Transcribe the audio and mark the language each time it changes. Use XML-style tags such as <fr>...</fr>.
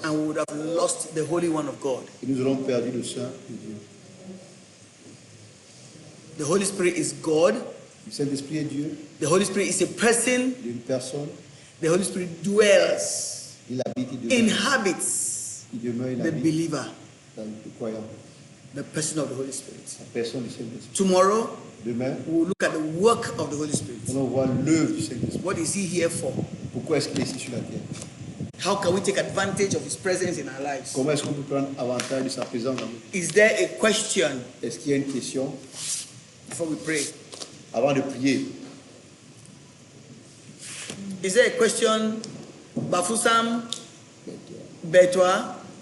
<en>and we would have lost the Holy One of God.</en> <fr>Et nous aurons perdu le Saint de Dieu.</fr> <en>The Holy Spirit is God.</en> <fr>Le Saint-Esprit est Dieu,</fr> <en>The Holy Spirit is a person.</en> <fr>il est une personne.</fr> <en>The Holy Spirit dwells,</en> <fr>Il habite, il demeure.</fr> <en>inhabits</en> <fr>Il demeure, il</fr> <en>the</en> <fr>habite</fr> <en>believer,</en> <fr>dans le croyant.</fr> <en>the person of the Holy Spirit.</en> <fr>La personne du Saint-Esprit.</fr> <en>Tomorrow,</en> <fr>Demain,</fr> <en>we will look at the work of the Holy Spirit.</en> <fr>on va voir l'œuvre du Saint-Esprit.</fr> <en>What is he here for?</en> <fr>Pourquoi est-ce qu'il est ici sur la terre?</fr> <en>How can we take advantage of his presence in our lives?</en> <fr>Comment est-ce qu'on peut prendre avantage de sa présence dans nous?</fr> <en>Is there a question</en> <fr>Est-ce qu'il y a une question</fr> <en>before we pray?</en> <fr>avant de prier?</fr> <en>Is there a question, Bafusam, Betwa?</en>